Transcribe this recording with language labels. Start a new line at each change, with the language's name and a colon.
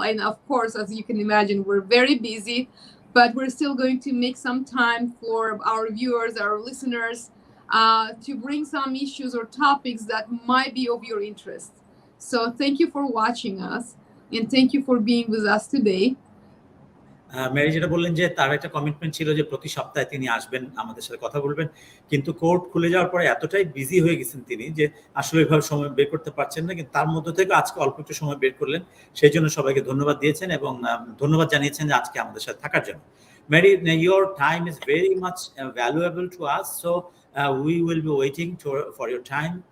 English: And of course, as you can imagine, we're very busy, but we're still going to make some time for our viewers, our listeners, to bring some issues or topics that might be of your interest. So thank you for watching us, and thank you for being with us today.
Bangla: Mary যেটা বললেন যে তার একটা commitment ছিল যে প্রতি সপ্তাহে তিনি আসবেন, আমাদের সাথে কথা বলবেন, কিন্তু কোর্ট খুলে যাওয়ার পরে এতটাই বিজি হয়ে গেছেন তিনি যে আসলে এভাবে সময় বের করতে পারছেন না, কিন্তু তার মধ্যে থেকে আজকে অল্প একটু সময় বের করলেন, সেই জন্য সবাইকে ধন্যবাদ দিয়েছেন এবং ধন্যবাদ জানিয়েছেন যে আজকে আমাদের সাথে থাকার জন্য।
English: Mary, your time is very much valuable to us, so we will be waiting for your time.